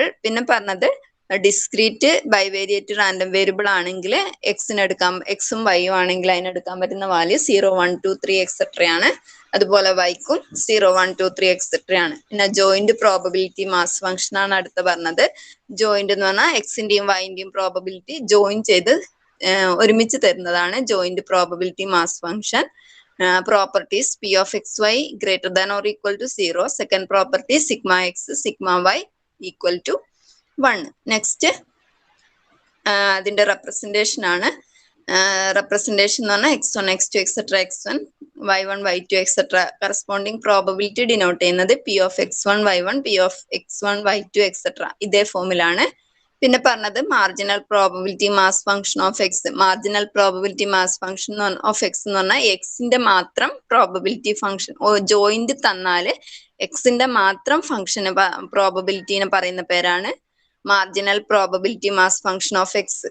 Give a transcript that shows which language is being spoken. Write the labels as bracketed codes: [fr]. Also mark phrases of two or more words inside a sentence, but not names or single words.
[ml] പിന്നെ പറഞ്ഞത് [en] discrete bivariate random variable [ml] ആണെങ്കിൽ എക്സും വൈയും ആണെങ്കിൽ അതിനെടുക്കാൻ പറ്റുന്ന വാല്യൂ 0 1 2 3 എക്സെട്ര ആണ്. അതുപോലെ വൈക്കും 0 1 2 3 എക്സെട്ര ആണ്. പിന്നെ [en] joint probability mass function [ml] ആണ് അടുത്ത് പറഞ്ഞത്. ജോയിന്റ് എന്ന് പറഞ്ഞാൽ എക്സിന്റെയും വൈന്റെയും [en] probability join [ml] ചെയ്ത് ഒരുമിച്ച് തരുന്നതാണ് [en] joint probability mass function. Properties P of xy greater than or equal to 0. Second property sigma x sigma y equal to 1. [ml] നെക്സ്റ്റ് അതിന്റെ റെപ്രസെന്റേഷൻ ആണ്. റെപ്രസെന്റേഷൻ എന്ന് പറഞ്ഞാൽ x1 x2 എക്സെട്ര x1 y1 y2 [en] etcetera corresponding probability denote [ml] ചെയ്യുന്നത് [en] P of x1 y1 P of x1 y2 [ml] എക്സെട്ര ഇതേ ഫോമിലാണ്. പിന്നെ പറഞ്ഞത് [en] marginal probability mass function of X. marginal probability mass function of X [ml] എന്ന് പറഞ്ഞാൽ എക്സിന്റെ മാത്രം [en] probability function joint [ml] തന്നാല് എക്സിന്റെ മാത്രം [en] function probability [ml] പറയുന്ന പേരാണ് [en] marginal probability mass function of X.